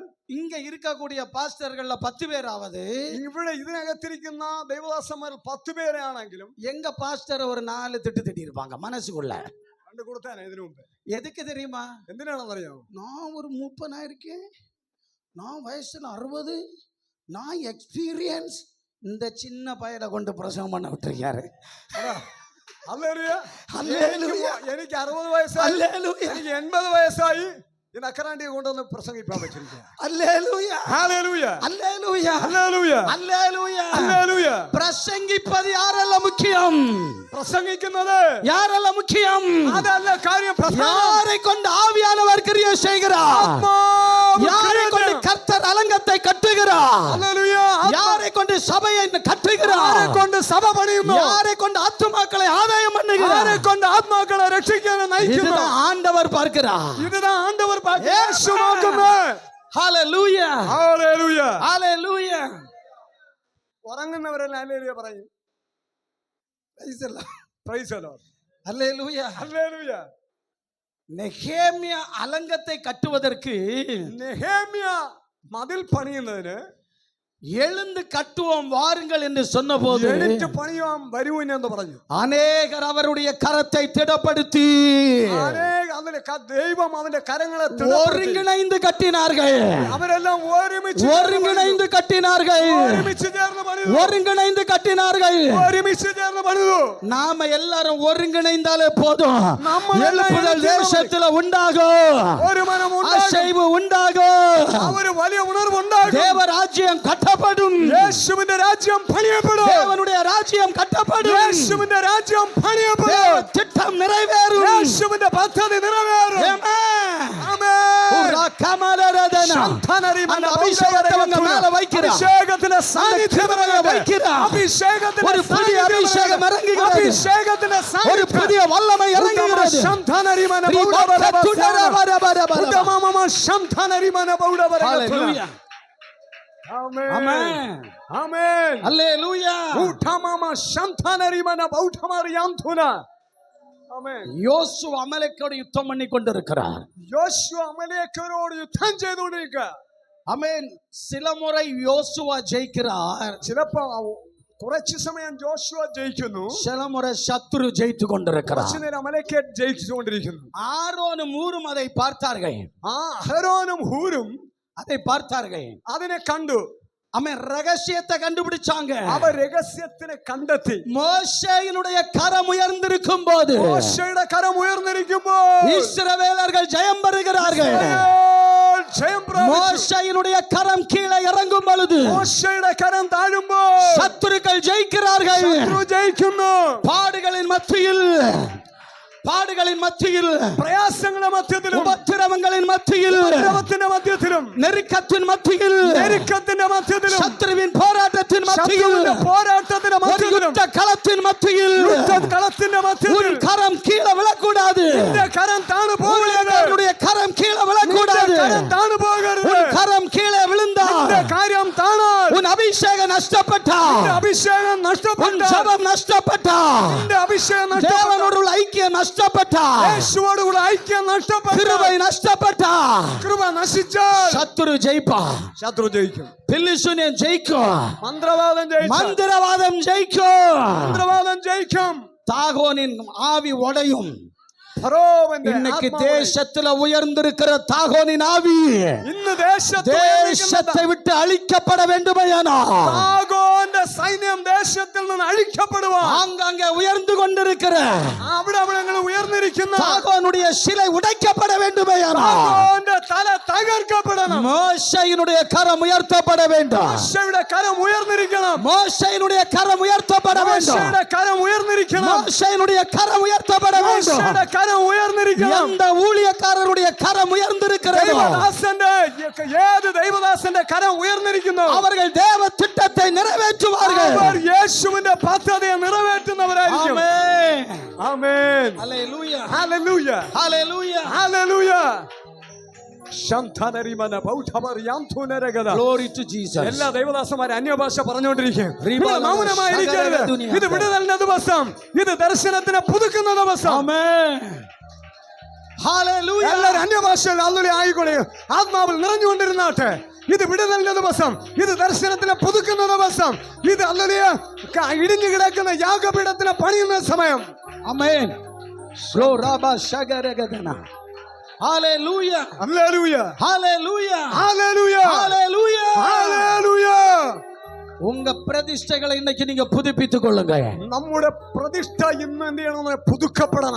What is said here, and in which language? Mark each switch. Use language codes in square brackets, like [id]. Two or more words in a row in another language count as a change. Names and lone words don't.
[ta] இங்க இருக்கக்கூடிய பாஸ்டர்கள்ல 10 பேராவது [ml] ഇവിടെ ഇതിനകത്തിരിക്കുന്ന ദൈവദാസന്മാർ 10 പേരാണെങ്കിലും [ta] எங்க பாஸ்டர் ஒரு 4 திட்டு திட்டி இருப்பாங்க மனசுக்குள்ள. [ml] കണ്ടു കൊടുത്താനே ഇതിനു മുമ്പ്. [ta] எதுக்கு தெரியுமா? [ml] എന്തിനാണെന്ന് അറിയാമോ? [ta] நான் ஒரு 30 இருக்கேன், நான் வயசுல 60, நான் எக்ஸ்பீரியன்ஸ். இந்த சின்ன பையனை கொண்டு பிரசவம் பண்ண விட்டுருக்காரு. [ml] ഹല്ലേലൂയ. [ta] அல்லேலூயா. [ml] എനിക്ക് 60 വയസ്സായി, [ta] அல்லேலூயா. [ml] എനിക്ക് 80 വയസ്സായി. ഈ നക്കറാണ്ടിയെ കൊണ്ടുവന്ന് പ്രസംഗിക്കാൻ വെച്ചിരിക്കുക. [ta] அல்லேலூயா. [ml] ഹല്ലേലൂയ. [ta] அல்லேலூயா. [ml] ഹല്ലേലൂയ. [ta] அல்லேலூயா. [ml] ഹല്ലേലൂയ. [ta] பிரசங்கிப்பது யாரெல்லாம் முக்கியம்? [ml] പ്രസംഗിക്കുന്നത് [ta] யாரெல்லாம் முக்கியம்? [ml] അതല്ല കാര്യം. [ta] யாரை கொண்டு ஆவியானவர் கிரியை செய்கிறார்? யாரை கொண்டு கர்த்தர் அலங்கத்தை கட்டுகிறார்? [ml] ഹല്ലേലൂയ. [ta] யாரை கொண்டு சபையை கட்டுகிறார்? [ml] ആരെ കൊണ്ട് സഭ പണിയുന്നു? [ta] யாரை கொண்டு [ml] ആത്മാക്കളെ ആദായം [ta] பண்ணுகிறார்? [ml] ആരെ കൊണ്ട് ആത്മാക്കളെ രക്ഷിക്കാൻ നയിക്കുന്നു? [ta] இதுதான் ஆண்டவர் பார்க்கிறார். இதுதான் ஆண்டவர் [ml] യേശു നോക്കുന്നത്. [ta] ஹalleluya. [ml] ഹല്ലേലൂയ. [ta] ஹalleluya. [ml] ഉറങ്ങുന്നവരെല്ലാം ഹല്ലേലൂയ പറയും. [en] Praise the Lord. Praise the Lord. [ta] ஹalleluya. [ml] ഹല്ലേലൂയ. [ta] நெகேமியா அலங்கத்தை கட்டுவதற்கு [ml] നെഹെമ്യ മതിൽ പണിയുന്നതിന് [ta] எழுந்து கட்டுவோம் வாருங்கள் என்று சொன்னபோது [ml] എഴുത്ത് പണിയാം വരുവിൻ എന്ന് പറഞ്ഞു. [ta] அநேகர் அவருடைய கரத்தை திடப்படுத்தி [ml] ദൈവം അവന്റെ കരങ്ങളെ [ta] ஒருங்கிணைந்து கட்டினார்கள். [ml] അവരെല്ലാം [ta] ஒருங்கிணைந்து கட்டினார்கள். [ml] ഒരുമിച്ച് ചേർന്ന് പണിതു. [ta] ஒருங்கிணைந்து கட்டினார்கள். [ml] ഒരുമിച്ച് ചേർന്ന് പണിതു. [ta] நாம எல்லாரும் ஒருங்கிணைந்தாலே போதும். நம்ம எழுப்புதல் தேசத்துல உண்டாகும். [ml] ഒരു മനം ഉണ്ടാകും. [ta] அசைவு உண்டாகும். [ml] ഒരു വലിയ ഉണർവ് ഉണ്ടാകും. [ta] தேவராஜ்யம் கட்டப்படும். [ml] യേശുവിന്റെ രാജ്യം പണിയപ്പെടും. [ta] தேவனுடைய ராஜ்யம் கட்டப்படும். [ml] യേശുവിന്റെ രാജ്യം പണിയപ്പെടും. [ta] தேவ திட்டம் நிறைவேறும். [ml] യേശുവിന്റെ പദ്ധതി നിറവേറും. [ta] அந்த அபிஷேகத்தை உங்க மேல வைக்கிறார். [ml] അഭിഷേകത്തിന്റെ സാന്നിധ്യം [ta] வைக்கிறார். [ml] അഭിഷേകത്തിന്റെ [ta] ஒரு புதிய அபிஷேகம் இறங்குகிறது. [ml] അഭിഷേകത്തിന്റെ [ta] ஒரு புதிய வல்லமை இறங்குகிறது. ஹalleluya. ஆமென். [ml] ആമേൻ. [ta] ஹalleluya. [ml] ആമേൻ. [ta] யோசுவா அமலேக்கோடு யுத்தம் பண்ணி கொண்டிருக்கிறார். [ml] യോശുവ അമലേക്കരോട് യുദ്ധം ചെയ്തുകൊണ്ടിരിക്കുക. [ta] ஆமென். சில முறை யோசுவா ஜெயிக்கிறார். [ml] ചിലപ്പോ കുറച്ചു സമയം ജോഷുവ ജയിക്കുന്നു. [ta] சில முறை சத்துரு ஜெயித்து கொண்டிருக்கிறார். [ml] കുറച്ചു നേരം അമലേക്കൻ ജയിച്ചുകൊണ്ടിരിക്കുന്നു. [ta] ஆரோனும் ஊரும் அதை பார்த்தார்கள். [ml] അഹരോനും ഹൂരും [ta] அதை பார்த்தார்கள். [ml] അതിനെ കണ്ടു. [ta] அவன் ரகசியத்தை கண்டுபிடிச்சாங்க. [ml] അവർ രഹസ്യത്തിനെ കണ്ടെത്തി. [ta] மோசேயினுடைய கரம் உயர்ந்திருக்கும் போது, [ml] മോശയുടെ കരം ഉയർന്നിരിക്കുമ്പോൾ [ta] இஸ்ரவேலர்கள் ஜெயம் பெறுகிறார்கள். [ml] ജയം പ്രാപിച്ചു. [ta] மோசேயினுடைய கரம் கீழே இறங்கும் பொழுது, [ml] മോശയുടെ കരം താഴുമ്പോൾ [ta] சத்துருக்கள் ஜெயிக்கிறார்கள். [ml] ശത്രു ജയിക്കുന്നു. [ta] பாடுகளின் மத்தியில், பாடுகளின் மத்தியில், [ml] പ്രയാസങ്ങളുടെ മധ്യത്തിലും [ta] உபத்திரவங்களின் மத்தியில், [ml] ഉപദ്രവത്തിന്റെ മധ്യത്തിലും [ta] நெருக்கத்தின் மத்தியில், [ml] ഞെരുക്കത്തിന്റെ മധ്യത്തിലും [ta] சத்துருவின் போராட்டத்தின் மத்தியில், [ml] ശത്രുവിന്റെ പോരാട്ടത്തിന്റെ [ta] ஒரு [ml] മധ്യത്തിലും [ta] யுத்த களத்தின் மத்தியில் [ml] കളത്തിന്റെ മധ്യത്തിൽ [ta] உன் கரம் கீழே விழக்கூடாது. [ml] നിന്റെ കരം താണു പോകരുത്. [ta] உன்னுடைய கரம் கீழே விழக்கூடாது. [ml] നിന്റെ കരം താണു പോകരുത്. [ta] உன் கரம் கீழே விழுந்தால், [ml] നിന്റെ കാര്യം താണാൽ [ta] உன் அபிஷேகம் நஷ்டப்பட்டால், [ml] നിന്റെ അഭിഷേകം [ta] உன் [ml] നഷ്ടപ്പെട്ടാൽ [ta] ஜெபம் நஷ்டப்பட்டால், [ml] നിന്റെ അഭിഷേകം നഷ്ടപ്പെട്ടാൽ [ta] தேவனோடு உள்ள ஐக்கியம் நஷ்டப்பட்டால், [ml] യേശുവോടുകൂടെ ഐക്യം നഷ്ടപ്പെട്ടാൽ [ta] கிருபை நஷ்டப்பட்டால், [ml] കൃപ നശിച്ചാൽ [ta] சத்துரு ஜெயிப்பா, [ml] ശത്രു ജയിക്കും. [ta] பில்லிசூனியம் ஜெயிக்கும், [ml] മന്ത്രവാദം ജയിക്കും. [ta] மந்திரவாதம் ஜெயிக்கும், [ml] മന്ത്രവാദം ജയിക്കും. [ta] தாகோனின் ஆவி உடையும். [ml] ഫറോവന്റെ [ta] இன்னைக்கு [ml] ആത്മാവ് [ta] தேசத்துல உயர்ந்திருக்கிற தாகோனின் ஆவி [ml] ഇന്ന് ദേശത്ത് [ta] தேசத்தை விட்டு அழிக்கப்பட வேண்டுமையானால், [ml] താഗോന്റെ സൈന്യം ദേശത്തിൽ നിന്ന് അഴിക്കപ്പെടുവാൻ [ta] ஆங்காங்கே உயர்ந்து கொண்டிருக்கிற [ml] അവിടെ ഉയർന്നിരിക്കുന്ന [ta] தாகோனுடைய சிலை உடைக்கப்பட வேண்டுமையானால், [ml] താഗോന്റെ തല തകർക്കപ്പെടണം. [ta] மோசேயினுடைய கரம் உயர்த்தப்பட வேண்டும். [ml] മോശയുടെ കരം ഉയർന്നിരിക്കണം. [ta] மோசேயினுடைய கரம் உயர்த்தப்பட வேண்டும். [ml] മോശയുടെ കരം ഉയർന്നിരിക്കണം. [ta] மோசேயினுடைய கரம் உயர்த்தப்பட வேண்டும். [ml] മോശയുടെ കരം ഉയർന്നിരിക്കണം. [ta] எந்த ஊழியக்காரருடைய கரம் உயர்ந்திருக்கிறதோ, [ml] ഏത് ദൈവദാസന്റെ കരം ഉയർന്നിരിക്കുന്നു [ta] அவர்கள் தேவ திட்டத்தை நிறைவேற்றுவார்கள். [ml] അവർ യേശുവിന്റെ പദ്ധതിയെ നിറവേറ്റുന്നവരായിരിക്കും. [ta] ஆமென். [ml] ആമേൻ. [ta] ஹalleluya. [ml] ഹല്ലേലൂയ. [ta] ஹalleluya. [ml] ഹല്ലേലൂയ. ശംഖനരിമന ബൗദ്ധമറിയാംതുനരഗത. [en] Glory to Jesus. [ml] എല്ലാ ദൈവദാസന്മാരും അന്യഭാഷ പറഞ്ഞുകൊണ്ടിരിക്കും. റിബല മൗനമായിരിക്കരുത്. ഇത് വിടുതലിന്റെ ദിവസം, ഇത് ദർശനത്തിനെ പുതുക്കുന്ന ദിവസം. [ta] ஆமென். ஹalleluya. [ml] എല്ലാവരും അന്യഭാഷയിൽ അല്ലുലി ആയിക്കൊള്ളേ. ആത്മാവിൽ നിറഞ്ഞുകൊണ്ടിരുന്നാട്ടെ. ഇത് വിടുതലിന്റെ ദിവസം, ഇത് ദർശനത്തിനെ പുതുക്കുന്ന ദിവസം, ഇത് അല്ലുലിയ ഇടിഞ്ഞു കിടക്കുന്ന യാഗപീഠത്തിനെ പണിയുന്ന സമയം. [ta] ஆமென். ஸ்லோராபா ஷகரகதனா. ஹalleluya. [ml] ഹല്ലേലൂയ. [ta] ஹalleluya. [ml] ഹല്ലേലൂയ. [ta] ஹalleluya. [ml] ഹല്ലേലൂയ. [ta] உங்க பிரதிஷ்டைகளை இன்னைக்கு நீங்க புதுப்பித்துக் கொள்ளுங்க. [ml] നമ്മുടെ പ്രതിഷ്ഠ ഇന്ന് എന്ത് ചെയ്യണം? പുതുക്കപ്പെടണം.